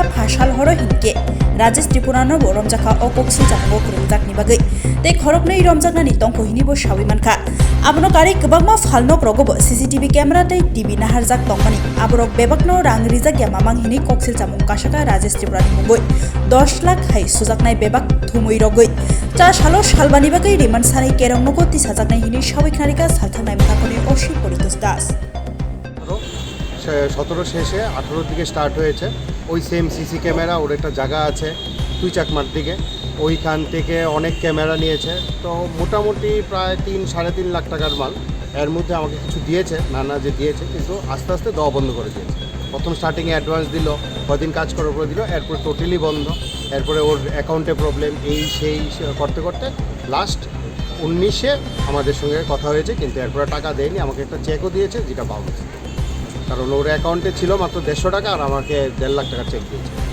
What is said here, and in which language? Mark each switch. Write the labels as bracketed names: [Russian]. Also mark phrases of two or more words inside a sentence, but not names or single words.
[Kok Borok] phashal horo hinke Rajesh Tripura no romjaka o Koksil Jamungo kurungjak ni bagai tei khorok nei romjakna ni tongko hini bo shawimanka abono kari kwbangma phalno progobo [English] CCTV camera [Kok Borok] tei TV naharjak tongmani aborok bebakno rang rijak ya mamang hini Koksil Jamung kasaka Rajesh Tripura ni mungoi 10 lakh hai sujaknai bebak thumui rogoi cha salo salbani bagai riman sanai kerong nogo 30,000 nai hini sawik narika salthanai matakoni oshi poritos das [Bangla] 17 শেষে 18 দিকে স্টার্ট হয়েছে ওই সেম [English] CC camera [Bangla] ওর একটা জায়গা আছে তুইচাকমার দিকে ওইখান থেকে অনেক ক্যামেরা নিয়েছে তো মোটামুটি প্রায় 3-3.5 লাখ টাকার মাল এর মধ্যে আমাকে কিছু দিয়েছে না যে দিয়েছে কিন্তু আস্তে আস্তে দেওয়া বন্ধ করে দিয়েছে প্রথম স্টার্টিংয়ে অ্যাডভান্স দিল কদিন কাজ করার পরে দিল এরপর টোটালি বন্ধ এরপরে ওর অ্যাকাউন্টে প্রবলেম এই সেই করতে করতে লাস্ট 19-এ আমাদের সঙ্গে কথা হয়েছে কিন্তু এরপরে টাকা দেয়নি আমাকে একটা চেকও দিয়েছে যেটা বাউন্স কারণ ওর অ্যাকাউন্টে ছিল মাত্র 150 টাকা আর আমাকে 1.5 লাখ টাকা চেক দিয়েছে